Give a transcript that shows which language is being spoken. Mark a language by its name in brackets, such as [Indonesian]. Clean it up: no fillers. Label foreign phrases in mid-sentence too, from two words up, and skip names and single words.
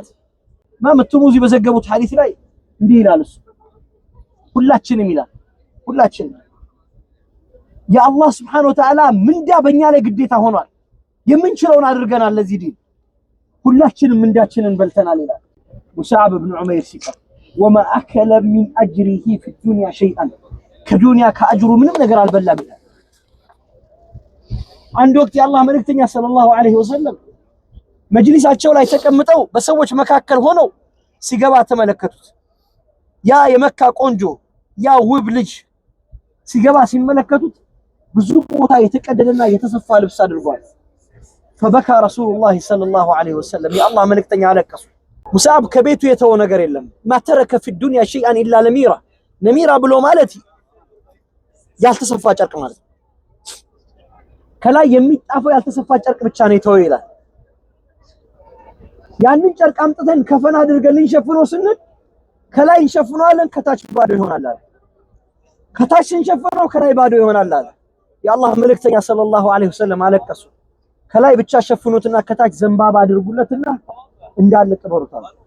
[Amharic] ኢማም ትርሙዚ በዘገቡት ሐዲስ ላይ እንዲህ ይላል እሱ ሁላችንም ይላል ሁላችንም የአላህ [Arabic] سبحانه وتعالى [Amharic] ምንዳ በእኛ ላይ ግዴታ ሆኗል። የምንችለውን አድርገናል ለዚህ ዲን ሁላችንም ምንዳችንን በልተናል ይላል ሙስዓብ ኢብኑ ዑመይር ሲቀር [Arabic] وما أكل من أجره في الدنيا شيئا [Amharic] ከዱንያ ከአጅሩ ምንም ነገር አልበላም ይላል። አንድ ወቅት የአላህ መልእክተኛ [Arabic] صلى الله عليه وسلم [Amharic] መጅሊሳቸው ላይ ተቀምጠው በሰዎች መካከል ሆነው ሲገባ ተመለከቱት። ያ የመካ ቆንጆ ያ ውብ ልጅ ሲገባ ሲመለከቱት ብዙ ቦታ የተቀደደና የተሰፋ ልብስ አድርጓል። [Arabic] فبكى رسول الله صلى الله عليه وسلم يا الله [Amharic] ملكتኛ አለቀሱ። ሙስዓብ ከቤቱ የተወ ነገር የለም [Arabic] ما ترك في الدنيا شيئا الا نميرة [Amharic] ብሎ ማለት ያልተሰፋ ጨርቅ ማለት ከላይ የሚጣፈው ያልተሰፋ ጨርቅ ብቻ ነው የተወው ይላል። ያንን ጨርቅ አምጥተን ከፈና አድርገን ልንሸፍነው ስንል ከላይ እንሸፍነዋለን ከታች ባዶ ይሆናል አለ። ከታች እንሸፍነው ከላይ ባዶ ይሆናል አለ። የአላህ መልእክተኛ [Arabic] صلى الله عليه وسلم [Amharic] አለቀሱ። ከላይ ብቻ ሸፍኑትና ከታች ዘንባባ አድርጉለትና እንዳለ ቅበሩታል።